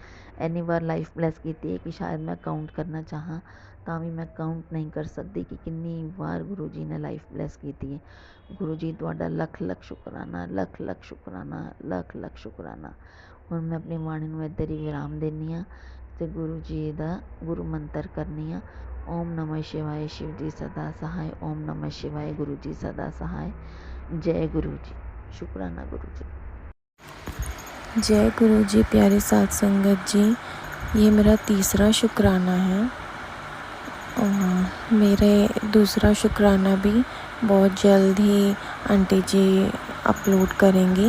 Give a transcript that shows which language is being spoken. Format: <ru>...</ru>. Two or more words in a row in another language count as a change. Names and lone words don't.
<pa>ਇੰਨੀ ਵਾਰ</pa> <en>life bless</en> <pa>ਕੀਤੀ ਹੈ ਕਿ ਸ਼ਾਇਦ ਮੈਂ ਕਾਊਂਟ ਕਰਨਾ ਚਾਹਾਂ ਤਾਂ ਵੀ ਮੈਂ ਕਾਊਂਟ ਨਹੀਂ ਕਰ ਸਕਦੀ ਕਿ ਕਿੰਨੀ ਵਾਰ ਗੁਰੂ ਜੀ ਨੇ</pa> <en>life bless</en> <pa>ਕੀਤੀ ਹੈ। ਗੁਰੂ ਜੀ ਤੁਹਾਡਾ ਲੱਖ ਲੱਖ ਸ਼ੁਕਰਾਨਾ, ਲੱਖ ਲੱਖ ਸ਼ੁਕਰਾਨਾ, ਲੱਖ ਲੱਖ ਸ਼ੁਕਰਾਨਾ। ਹੁਣ ਮੈਂ ਆਪਣੀ ਬਾਣੀ ਨੂੰ ਇੱਧਰ ਹੀ ਵਿਰਾਮ ਦਿੰਦੀ ਹਾਂ ਅਤੇ ਗੁਰੂ ਜੀ ਦਾ ਗੁਰੂ ਮੰਤਰ ਕਰਨੀ ਆ।</pa> <sa>ओम नमः शिवाय,</sa> <hi>शिव जी सदा सहाय।</hi> <sa>ओम नमः शिवाय,</sa> <hi>गुरु जी सदा सहाय। जय गुरु जी। शुक्राना गुरु जी। जय गुरु जी। प्यारी साध संगत जी, ये मेरा तीसरा शुक्राना है और मेरे दूसरा शुक्राना भी बहुत जल्द ही आंटी जी अपलोड करेंगी।</hi>